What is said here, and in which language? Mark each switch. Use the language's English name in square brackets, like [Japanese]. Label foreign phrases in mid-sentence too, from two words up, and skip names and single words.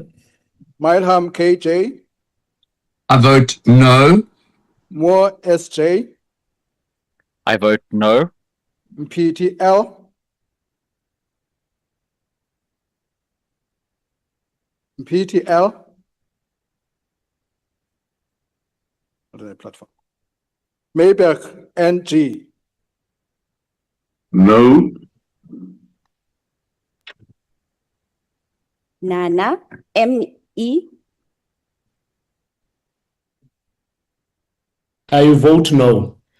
[English] Milham KJ. I vote no. Moore SJ. I vote no. PTL. PTL. What is that platform? Mayberg NG. No. Nana ME. I vote no.